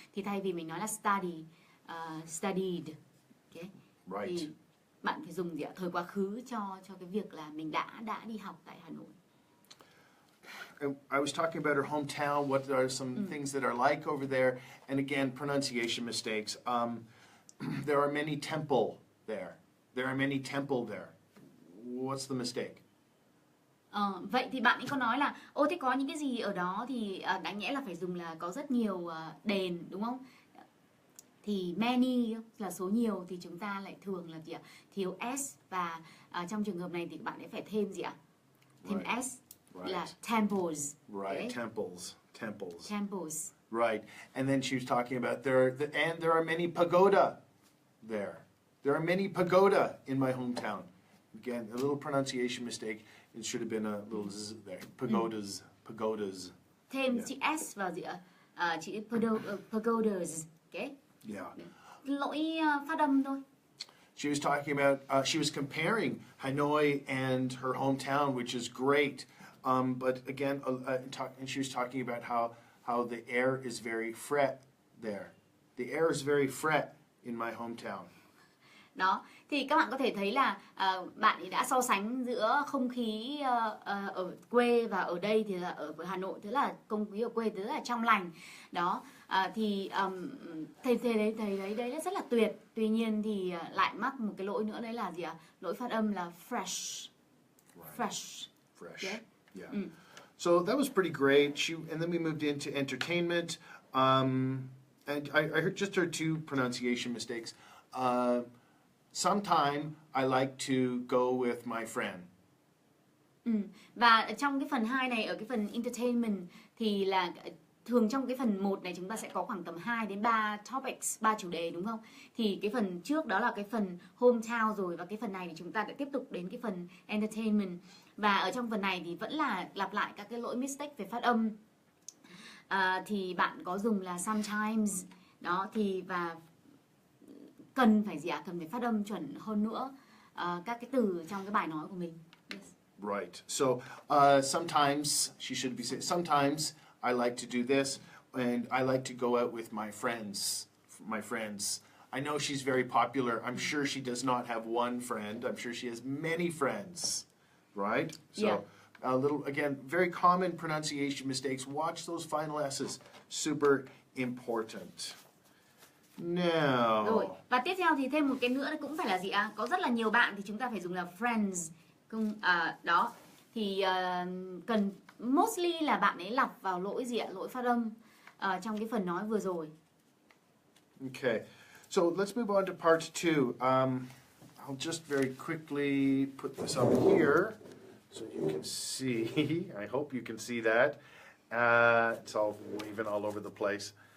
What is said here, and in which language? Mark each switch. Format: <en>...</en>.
<vi>Thì thay vì mình nói là studied, okay?</vi> <en>Right.</en> <vi>Thì bạn phải dùng thời quá khứ cho cái việc là mình đã đi học tại Hà Nội.</vi> <en>I was talking about her hometown, what are some things that are like over there, and again, pronunciation mistakes. There are many temple there. There are many temple there. What's the mistake?</en> <vi>Vậy thì bạn ấy có nói là ô thế có những cái gì ở đó thì đáng nhẽ là phải dùng là có rất nhiều đền đúng không? Thì many là số nhiều thì chúng ta lại thường là gì ạ? Thiếu s và trong trường hợp này thì bạn ấy phải thêm gì ạ? Thêm s là temples.</vi> <en>Right, Okay? temples. Right, and then she was talking about there are many pagoda there. There are many pagoda in my hometown. Again, a little pronunciation mistake. It should have been a little z there. Pagodas.</en> <vi>Thêm chữ s vào gì ạ? Chữ pagodas. Okay?</vi> <en>Yeah.</en> <vi>Lỗi phát âm thôi.</vi> <en>She was talking about, she was comparing Hanoi and her hometown, which is great. But again, and she was talking about how the air is very fret there. The air is very fret in my hometown.</en> <vi>Đó, thì các bạn có thể thấy là bạn ấy đã so sánh giữa không khí ở quê và ở đây thì là ở Hà Nội, thế là không khí ở quê rất là trong lành. Đó, thì thầy đấy rất là tuyệt. Tuy nhiên thì lại mắc một cái lỗi nữa, đấy là gì ạ? Lỗi phát âm là fresh. Fresh.</vi> <en>Yeah. So that was pretty great. And then we moved into entertainment. And I just heard two pronunciation mistakes. Sometime I like to go with my friend.</en> <vi>Và trong cái phần 2 này, ở cái phần entertainment thì là thường trong cái phần 1 này chúng ta sẽ có khoảng tầm 2 đến 3 topics, 3 chủ đề đúng không? Thì cái phần trước đó là cái phần hometown rồi, và cái phần này thì chúng ta đã tiếp tục đến cái phần entertainment. Và ở trong phần này thì vẫn là lặp lại các cái lỗi mistake về phát âm. Thì bạn có dùng là sometimes. Đó, thì và cần phải gì ạ? Cần phải phát âm chuẩn hơn nữa các cái từ trong cái bài nói của mình.</vi> <en>Yes. Right. So sometimes she should be saying, sometimes I like to do this, and I like to go out with my friends. I know she's very popular. I'm sure she does not have one friend. I'm sure she has many friends. Right? So Yeah. a little, again, very common pronunciation mistakes. Watch those final S's. Super important. Now.</en> <vi>Rồi, và tiếp theo thì thêm một cái nữa cũng phải là gì ạ? Có rất là nhiều bạn thì chúng ta phải dùng là friends. Đó, thì cần mostly là bạn ấy lặp vào lỗi gì ạ? Lỗi phát âm trong cái phần nói vừa rồi.</vi> <en>Okay, so let's move on to part 2. I'll just very quickly put this up here so you can see. I hope you can see that. It's all waving all over the place.</en>